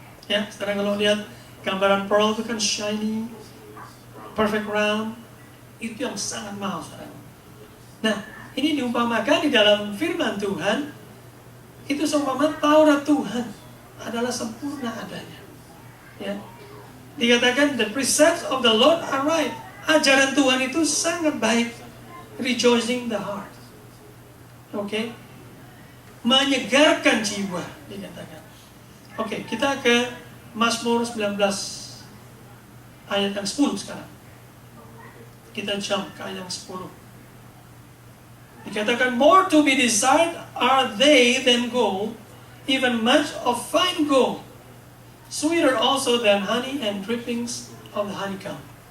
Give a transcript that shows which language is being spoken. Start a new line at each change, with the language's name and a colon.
Indonesian: Ya, sekarang kalau lihat gambaran pearl itu kan
English: shiny, perfect round,
Indonesian: itu yang sangat mahal, saudara. Nah, ini diumpamakan di dalam firman Tuhan, itu seumpama Taurat Tuhan adalah sempurna adanya. Ya.
English: Dikatakan the precepts of the Lord are right.
Indonesian: Ajaran Tuhan itu sangat baik,
English: rejoicing the heart.
Indonesian: Oke. Menyegarkan jiwa, dikatakan. Oke, kita ke Mazmur 19 ayat yang 10 sekarang. Kita jump ke ayat yang 10. Dikatakan,
English: more to be desired are they than gold, even much of fine gold, sweeter also than honey and drippings of the honeycomb.